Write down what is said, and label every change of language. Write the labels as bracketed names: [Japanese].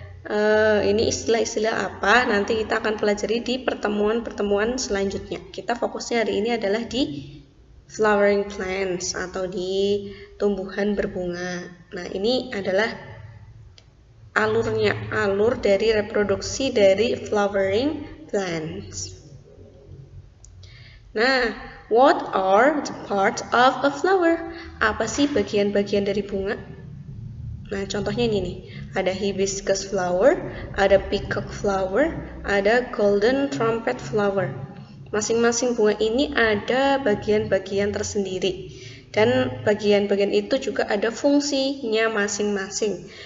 [Indonesian] Ini istilah-istilah apa nanti kita akan pelajari di pertemuan-pertemuan selanjutnya. Kita fokusnya hari ini adalah di flowering plants atau di tumbuhan berbunga. Nah, ini adalah alur dari reproduksi dari flowering plants. [English] Nah, what are the parts of a flower? [Indonesian] Apa sih bagian-bagian dari bunga? Nah, contohnya ini nih. Ada hibiscus flower, ada peacock flower, ada golden trumpet flower. Masing-masing bunga ini ada bagian-bagian tersendiri. Dan bagian-bagian itu juga ada fungsinya masing-masing.